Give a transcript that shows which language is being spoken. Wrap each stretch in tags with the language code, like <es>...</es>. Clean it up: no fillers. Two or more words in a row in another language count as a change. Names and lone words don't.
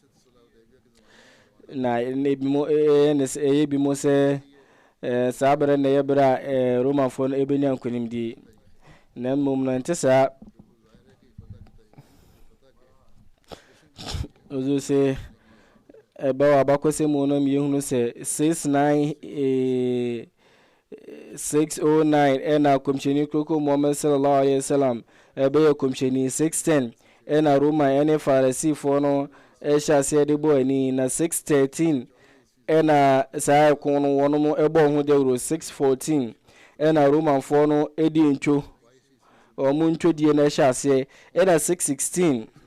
<ak>na ebi mo ɛyɛ bi mo sɛ saa berɛ na ɛyɛ berɛ a Romanfoɔ no ɛbɛnya nkonimdie na mmom no nte saa ozo se ɛbɛwɔ abakɔsɛ mu no yɛhunu sɛ 609 ɛna kɔmhyɛni koko Muhammad</ak> <ar>صلى الله عليه وسلم</ar> <ak>ɛbɛyɛ kɔmhyɛni 610 ɛna Roman ɛne Farisifoɔ no ɛhyɛ aseɛ de bɔ ani na 613 ɛna saa ɛko no wɔn mo ɛbɔ ho dawuro 614 ɛna Romanfoɔ no ɛdi ntwo ɔmo ntwodie na ɛhyɛ aseɛ ɛna 616</ak>